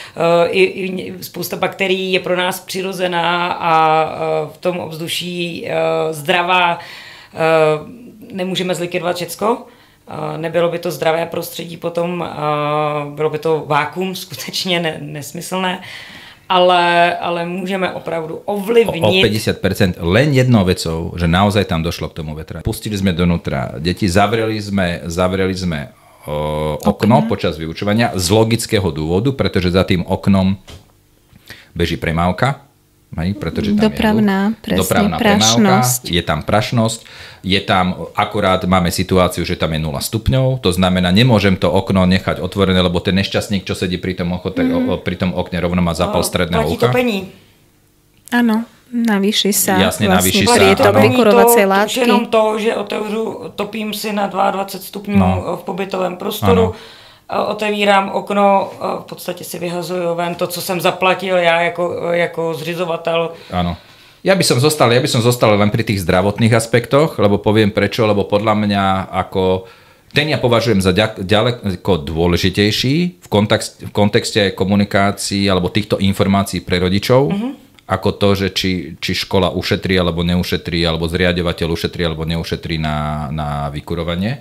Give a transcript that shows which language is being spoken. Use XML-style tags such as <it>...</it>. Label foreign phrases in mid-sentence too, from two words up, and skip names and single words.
<cs>I spousta bakterií je pro nás přirozená a v tom ovzduší zdravá. Nemůžeme zlikvidovat všecko, nebylo by to zdravé prostředí potom, bylo by to vákuum skutečně nesmyslné, ale můžeme opravdu ovlivnit...</cs> <sk>O 50% len jednou vecou, že naozaj tam došlo k tomu vetraniu. Pustili sme donútra deti, zavreli sme okno počas vyučovania z logického dôvodu, pretože za tým oknom beží premávka. Pretože tam dopravná premávka, je tam prašnosť, je tam akurát máme situáciu, že tam je 0 stupňov, to znamená, nemôžem to okno nechať otvorené, lebo ten nešťastník, čo sedí pri tom okne rovno má zápal stredného ucha. Platí to pení. Áno, navýši sa. Jasne, navýši sa. Prietok vykurovacej látky.</sk> <cs>Už jenom to, že topím si na 22 stupňů v pobytovém prostoru. Ano. Otevírám okno, v podstatě si vyhazuju ven to, co jsem zaplatil já jako zřizovatel.</cs> <sk>Áno. Ja by som zostal len pri tých zdravotných aspektoch, lebo poviem prečo, lebo podľa mňa ten ja považujem za ďaleko dôležitejší v kontexte komunikácií alebo týchto informácií pre rodičov, ako to, že či škola ušetrí alebo neušetrí, alebo zriaďovateľ ušetrí alebo neušetrí na vykurovanie.</sk>